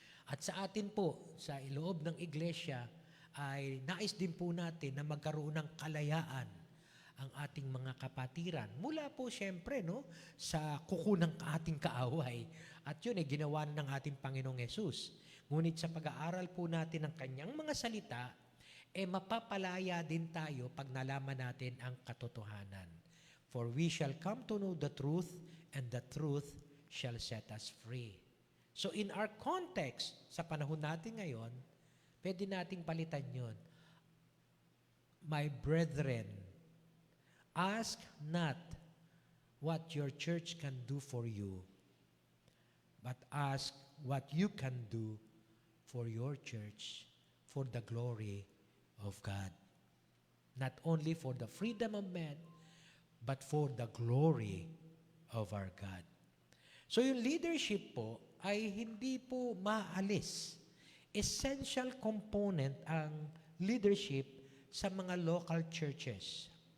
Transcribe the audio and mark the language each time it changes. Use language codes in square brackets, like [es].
[tl] At sa atin po, sa loob ng iglesia, ay nais din po natin na magkaroon ng kalayaan ang ating mga kapatiran. Mula po siyempre, no, sa kuko ng ating kaaway. At yun ay ginawa ng ating Panginoong Yesus. Ngunit sa pag-aaral po natin ng kanyang mga salita, mapapalaya din tayo pag nalaman natin ang katotohanan. [en] For we shall come to know the truth, and the truth shall set us free. So in our context, [tl] sa panahon natin ngayon, pwede nating palitan yun. [en] "My brethren, ask not what your church can do for you, but ask what you can do for your church, for the glory of God." Not only for the freedom of men, but for the glory of our God. [tl] So yung leadership po ay hindi po maalis. Essential component ang leadership sa mga local churches.